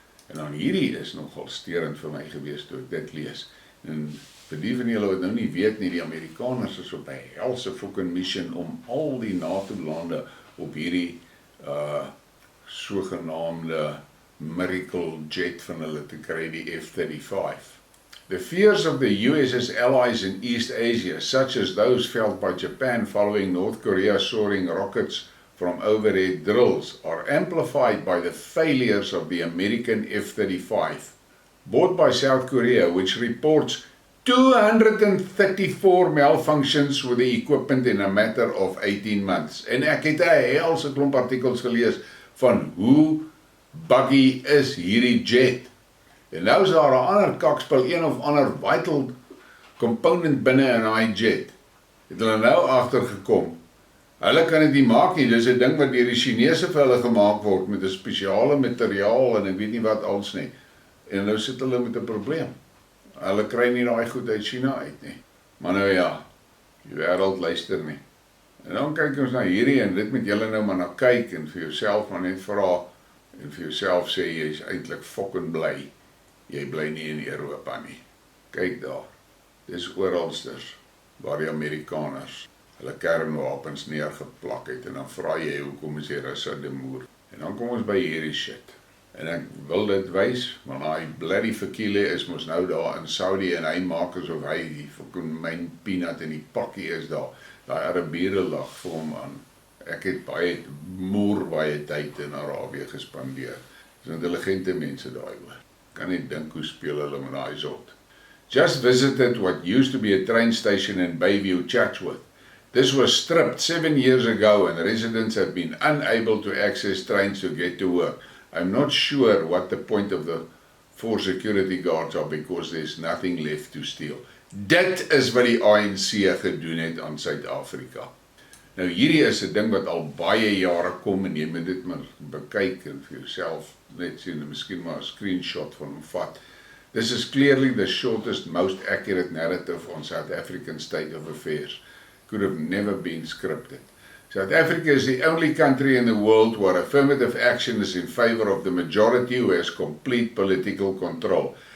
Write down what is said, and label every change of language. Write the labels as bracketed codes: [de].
[af] En dan hierdie is nogal sterend vir my gewees toe ek dit lees. En vir die van julle wat nou nie weet nie, die Amerikaners is op 'n helse fucking mission om al die NATO-lande op hierdie sogenaamde [en] miracle jet [af] van hulle te kry, die F-35. [en] The fears of the US's allies in East Asia, such as those felt by Japan following North Korea soaring rockets from overhead drills, are amplified by the failures of the American F-35, bought by South Korea, which reports 234 malfunctions with the equipment in a matter of 18 months. [af] En ek het 'n helse klomp artikels gelees van hoe buggy is hierdie jet. En nou is daar 'n ander kakspel, een of ander [en] vital component [af] binne in daai jet. Het hulle nou agtergekom. Hulle kan dit nie maak nie, dis 'n ding wat deur die Chinese vir hulle gemaak word met 'n spesiale materiaal en ek weet nie wat als nie. En nou sit hulle met 'n probleem. Hulle kry nie daai goed uit China uit nie. Maar nou ja, die wêreld luister nie. En dan kyk ons na hierdie en dit met julle nou maar na kyk en vir jouself maar net vra en vir jouself sê jy is eintlik fucking bly. Jy bly nie in Europa nie. Kyk daar. Dis oralsters waar die Amerikaners hulle kernwapens neergeplak het en dan vra jy hoekom is die Russe demoer. En dan kom ons by hierdie shit. En ek wil dit wys, want hy bloody Fakile is mos nou daar in Saudi en hy maak asof hy die fucking myn peanut in die pakkie is daar. Daai Arabiere lag vir hom aan. Ek het baie tyd in Arabië gespandeer. Dis intelligente mense daai hoor. Kan nie dink hoe speel hulle met daai zot. [en] Just visited what used to be a train station in Bayview, Chatsworth. This was stripped 7 years ago and residents have been unable to access trains to get to work. I'm not sure what the point of the 4 security guards are because there's nothing left to steal. [af] Dit is wat die ANC gedoen het aan Suid-Afrika. Nou hierdie is 'n ding wat al baie jare kom en jy moet dit maar bekyk en vir jouself net sien en miskien maar 'n screenshot van hom vat. [en] This is clearly the shortest, most accurate narrative on South African state of affairs. Could have never been scripted. South Africa is the only country in the world where affirmative action is in favor of the majority who has complete political control.